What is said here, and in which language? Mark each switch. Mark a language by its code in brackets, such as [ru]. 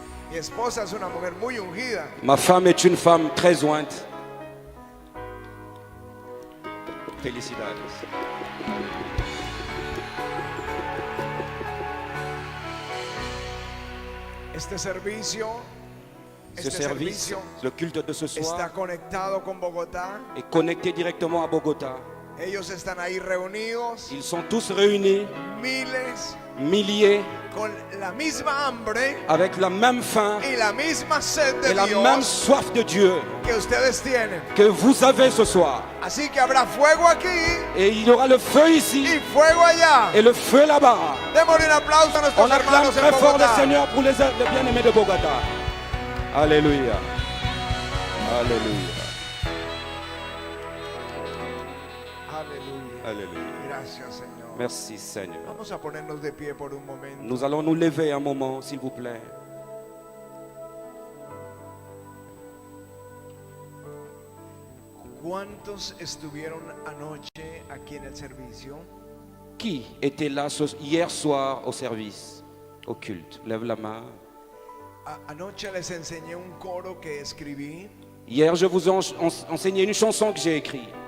[es] Mi esposa es una mujer muy ungida. [fr] Ma femme est une femme très ointe. [es] Felicidades. Este servicio, [fr] Ce service, le culte de ce [es] está [fr] soir, [es] conectado con Bogotá. [fr] est connecté directement à Bogota. [es] Ellos están ahí reunidos, [fr] Ils sont tous réunis, [es] miles, [fr] milliers, [es] con la misma hambre [fr] avec la même faim [es] y la misma sed de [fr] et la [es] Dios [fr] même soif de Dieu [es] que ustedes tienen. [fr] que vous avez ce soir. [es] Así que habrá fuego aquí [fr] Et il y aura le feu ici [es] y fuego allá. [fr] et le feu là-bas. [es] Démosle un aplauso a nuestros [fr] On acclame [es] hermanos en [fr] très fort le [es] Bogotá. [fr] Seigneur pour les bien-aimés de Bogota. Alléluia. Alléluia. [es] Aleluya. [fr] Alléluia. [es] Gracias, Señor. [fr] Merci Seigneur. [es] Vamos a ponernos de pie por un momento. [fr] Nous allons nous lever un moment, s'il vous plaît. [es] ¿Cuántos estuvieron anoche aquí en el servicio? [fr] Qui était là hier soir au service, au culte? Lève la main. [es] Anoche les enseñé un coro que escribí [fr] Hier, je vous ai enseigné une chanson que j'ai écrite